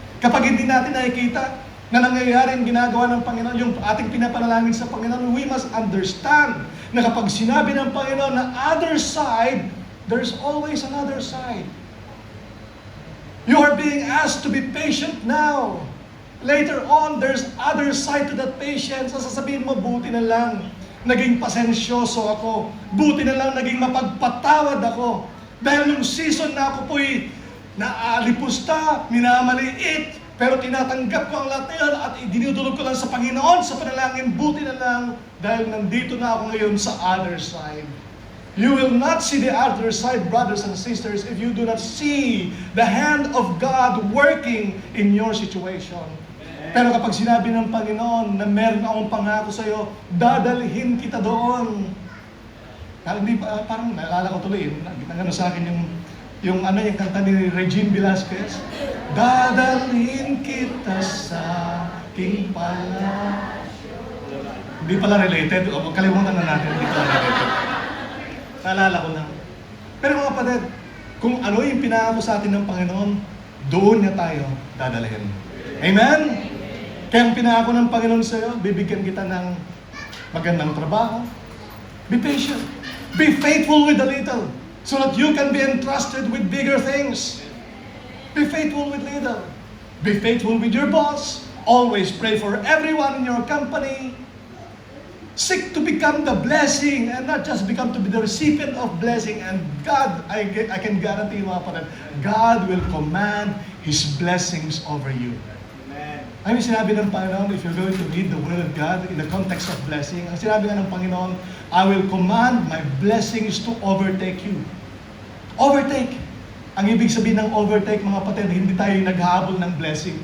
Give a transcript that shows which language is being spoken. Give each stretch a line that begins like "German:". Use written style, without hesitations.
Filipino: Kapag hindi natin nakikita na nangyayari ang ginagawa ng Panginoon, yung ating pinapanalangin sa Panginoon,
English: we must understand
Filipino: na kapag sinabi ng Panginoon na other side,
English: there's always another side. You are being asked to be patient now. Later on, there's other side to that patience.
Filipino: Sasabihin mo, buti na lang naging pasensyoso ako. Buti na lang naging mapagpatawad ako. Dahil yung season na ako po'y naalipusta, minamaliit, pero tinatanggap ko ang lahat na yun at dinudulog ko lang sa Panginoon sa panalangin. Buti na lang dahil nandito na ako ngayon sa other side.
English: You will not see the other side, brothers and sisters, if you do not see the hand of God working in your situation.
Filipino: Pero kapag sinabi ng Panginoon na meron akong pangako sa iyo, dadalhin kita doon. Parang naalala ko tuloy, nagano sa akin yung kanta ni Regine Velasquez. Dadalhin kita sa aking palasyo. Hindi pala related. Kalimutan na natin, hindi pala related. Naalala ko lang. Pero mga kapatid, kung ano yung pinangako sa atin ng Panginoon, doon niya tayo dadalhin. Amen? Kaya ang pinangako ng Panginoon sa iyo, bibigyan kita ng magandang trabaho.
English: Be patient. Be faithful with the little so that you can be entrusted with bigger things. Be faithful with little. Be faithful with your boss. Always pray for everyone in your company. Seek to become the blessing and not just become to be the recipient of blessing. And God, I can guarantee you
Filipino: mga kapatid,
English: God will command His blessings over you.
Filipino: Ay, sinabi ng Panginoon,
English: if you're going to read the Word of God in the context of blessing,
Filipino: ang sinabi nga ng Panginoon,
English: I will command my blessings to overtake you. Overtake.
Filipino: Ang ibig sabihin ng overtake, mga kapatid, hindi tayo yung naghahabol ng blessing.